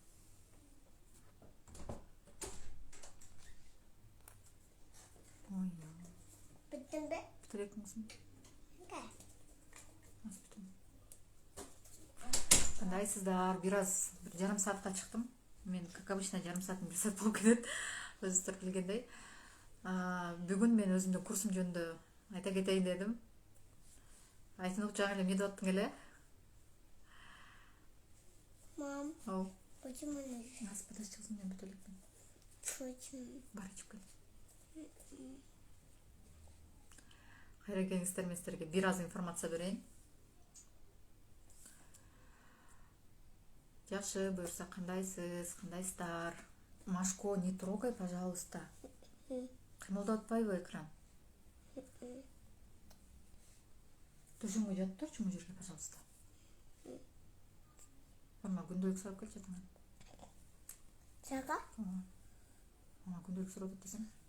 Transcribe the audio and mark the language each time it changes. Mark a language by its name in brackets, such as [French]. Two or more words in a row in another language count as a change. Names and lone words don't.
[Turkish] Bitti mi? Bitirek misin? Кандайсыздар? [Kyrgyz] Бир жарым саатка чыктым. Мен, [Russian] как обычно, [Kyrgyz] жарым сааттын бир саат болуп кетет. Өзүңүздөр билгендей. Бүгүн мен өзүмдүн курсум жөнүндө айта кетейин дедим. Айтынук, жаңы эле эмне деп аттың эле? Мам, Ау. [Russian] почему не Нас подожди, [Kyrgyz] мен бүтө элекмин. [Russian] почему? [Kyrgyz] Бар ичип кел. Кайра келиңиздер, мен сиздерге бир аз информация берейин. Жакшы, буюрса кандайсыз, кандайсыздар? Машко, [Russian] не трогай, пожалуйста. [Kyrgyz] Кыймылдап атпайбы экран? Төшөңгө жатып турчу, могу жерге, пожалуйста. Барма, күндөлүк сурап келчи атаңан. Сага? Күндөлүк сурап атасың.